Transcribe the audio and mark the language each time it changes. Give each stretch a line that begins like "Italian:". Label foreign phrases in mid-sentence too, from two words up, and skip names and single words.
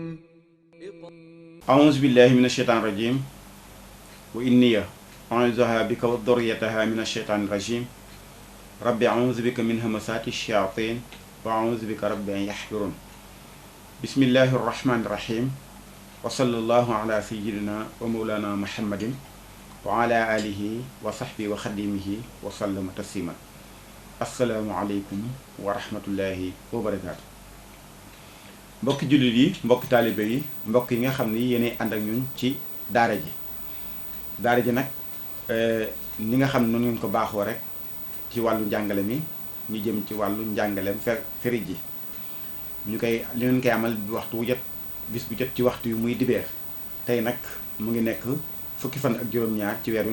Arabic: أعوذ بالله من الشيطان الرجيم وإني أعوذها بك وذريتها من الشيطان الرجيم ربي أعوذ بك من همسات الشياطين وأعوذ بك ربي أن يحضرون بسم الله الرحمن الرحيم وصلى الله على سيدنا ومولانا محمد وعلى آله وصحبه وخديمه وسلم تسليما السلام عليكم ورحمة الله وبركاته
Wolof: mbokki jullit yi mbokki taalibe yi mbokk yi nga xam ni yéenay ànd ak ñun ci daara ji nag ni nga xam ne noonu ngeen ko baaxoo rek ci wàllu njàngale mi ñu jëm ci wàllu njàngaleem feri ji ñu koy li ngeen koy amal waxtu wu jot bis bu jot ci waxtu yu muy dibeer tey nag mu ngi nekk fukki fan ak juróom-ñaar ci weer wi